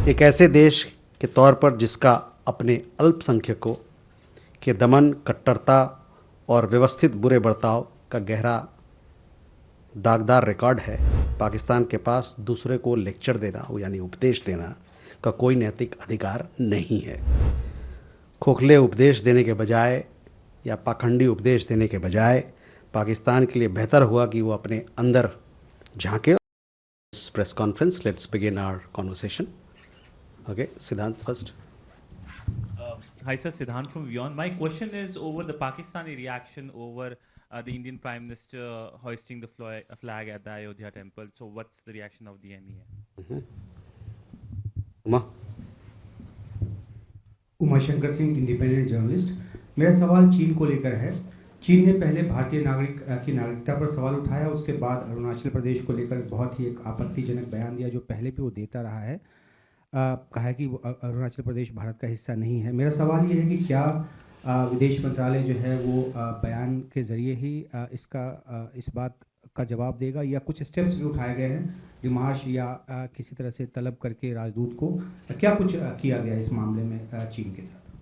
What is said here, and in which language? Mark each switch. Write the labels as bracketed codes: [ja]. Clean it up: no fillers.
[hi] एक ऐसे देश के तौर पर जिसका अपने अल्पसंख्यकों के दमन, कट्टरता और व्यवस्थित बुरे बर्ताव का गहरा दागदार रिकॉर्ड है, पाकिस्तान के पास दूसरे को लेक्चर देना यानी उपदेश देना का कोई नैतिक अधिकार नहीं है। खोखले उपदेश देने के बजाय या पाखंडी उपदेश देने के बजाय पाकिस्तान के लिए बेहतर हुआ कि वो अपने अंदर झांके। [en] Press conference, let's begin our conversation. Okay, Siddhant first. Hi sir, Siddhant from WION. My question is over the Pakistani reaction over the Indian Prime Minister hoisting the flag at the Ayodhya temple. So what's the reaction of the MEA? Uma. [hi] Umashankar Singh, independent journalist. मेरा सवाल चीन को लेकर है। चीन ने पहले भारतीय नागरिक की नागरिकता पर सवाल उठाया, उसके बाद अरुणाचल प्रदेश को लेकर बहुत ही एक आपत्तिजनक बयान दिया, जो पहले भी वो देता रहा है। कहा है कि अरुणाचल प्रदेश भारत का हिस्सा नहीं है। मेरा सवाल ये है कि क्या विदेश मंत्रालय जो है वो बयान के जरिए ही इस बात का जवाब देगा, या कुछ स्टेप्स भी उठाए गए हैं, डिमार्श या किसी तरह से तलब करके राजदूत को, क्या कुछ किया गया इस मामले में चीन के साथ?